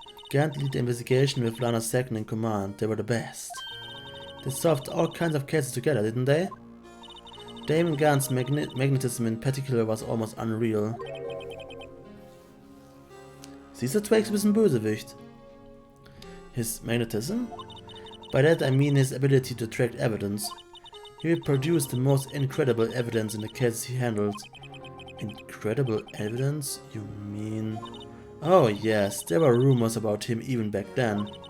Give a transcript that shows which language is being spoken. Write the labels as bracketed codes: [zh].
[en] Gant led the investigation with Lana second in command. They were the best. They solved all kinds of cases together, didn't they? Damon Gant's magnetism in particular was almost unreal. [de] Siehst du, Twix, du bist ein Bösewicht. [en] His magnetism? By that I mean his ability to attract evidence. He produced the most incredible evidence in the cases he handled. Incredible evidence? You mean... Oh yes, there were rumors about him even back then.